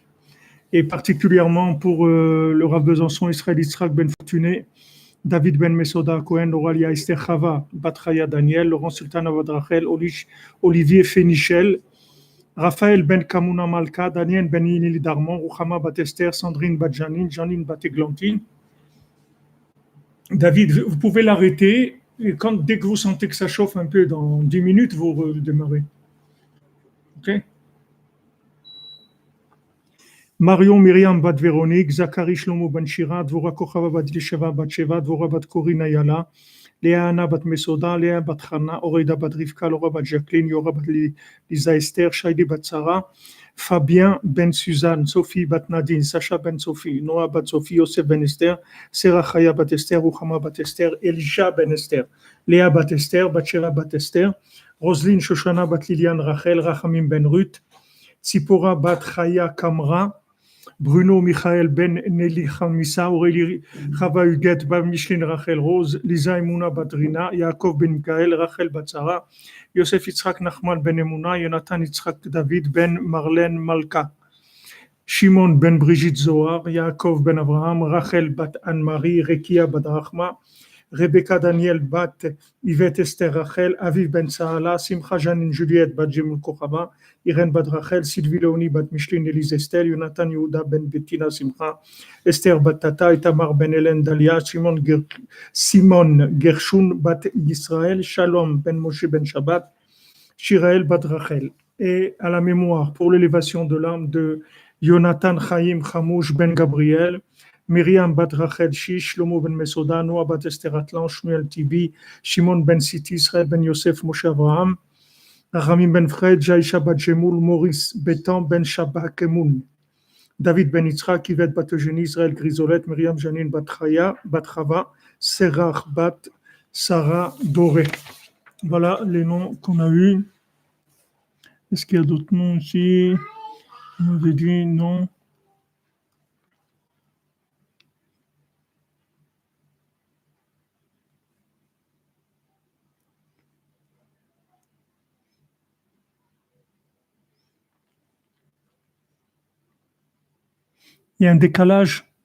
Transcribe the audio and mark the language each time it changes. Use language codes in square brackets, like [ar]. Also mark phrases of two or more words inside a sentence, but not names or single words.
[fr] Et particulièrement pour le Rav Besançon, Israël Yitzhak Ben Fortuné, David Ben Mesoda Cohen, Auralia Esther Chava, Batraya Daniel, Laurent Sultan Avad Rachel, Olivier Fénichel, Raphaël Ben Kamuna Malka, Daniel Ben Yinili Darmon, Rouchama Batester, Sandrine Badjanine, Janine Bateglantine. David, vous pouvez l'arrêter. Et dès que vous sentez que ça chauffe un peu, dans 10 minutes, vous redémarrez. Ok? Marion Myriam Bat Véronique, Zachary Shlomo Ben Shira, Dvora Kochava Bat Lisheva Bat Sheva, Dvora Bat Korina Yala, Léa Anna Bat Mesoda, Léa Bat Chana, Oreida Bat Rivka, Laura Bat Jacqueline, Yora Bat Lisa Esther, Shaidi Bat Sarah, Fabien Ben Suzanne, Sophie Bat Nadine, Sacha Ben Sophie, Noah Bat Sophie, Yosef Ben Esther, Sarah Chaya Bat Esther, Ruchama Bat Esther, Elisha Ben Esther, Léa Bat Esther, Batsheva Bat Esther, Roselyne Shoshana Bat Liliane Rachel, Rachamim Ben Ruth, Tsipora Bat Chaya Kamra, Bruno Michael Ben Nelly Chamissa, Aurélie Chava Huguette Bat Micheline Rachel Rose, Lisa Emouna Badrina, Yaakov Ben Mikael, Rachel Batsara, Yosef Yitzhak Nachman Ben Emouna, Jonathan Yitzhak David Ben Marlène Malka, Shimon Ben Brigitte Zohar, Yaakov Ben Abraham, Rachel Bat Anne-Marie, Rekia Bat Rachma, Rebecca Daniel Bat Yvette Esther Rachel, Aviv Ben Sahala, Simcha Janine Juliette Bat Jemul Kochaba, Irène Bat Rachel, Sylvie Léonie Bat Micheline Élise Esther, Jonathan Yehuda Ben Bettina Simcha, Esther Bat Tata, Itamar Ben Hélène Dalia, Simon Gershun Bat Yisraël, Shalom Ben Moshe Ben Shabbat, Shiraël Bat Rachel. Et à la mémoire, pour l'élévation de l'âme de Jonathan Chaim Chamouche Ben Gabriel, Myriam Bat Rachel Shish, Shlomo Ben Mesoda, Noah Bat Esther Atlan, Shmuel Tibi, Shimon Ben Siti, Israël Ben Yosef, Moshe Abraham, Ramim Ben Fred, Jaïcha Bat Jemoul, Maurice Betan Ben Shabak Emoun, David ben Yitzhak, Yvette bat Eugénie, Israël Grisolette, Myriam Janine bat Chaya, bat Chava, Serach bat Sarah Doré. Voilà les noms qu'on a eus. Est-ce qu'il y a d'autres noms ici? On avait dit non. Il y a un décalage.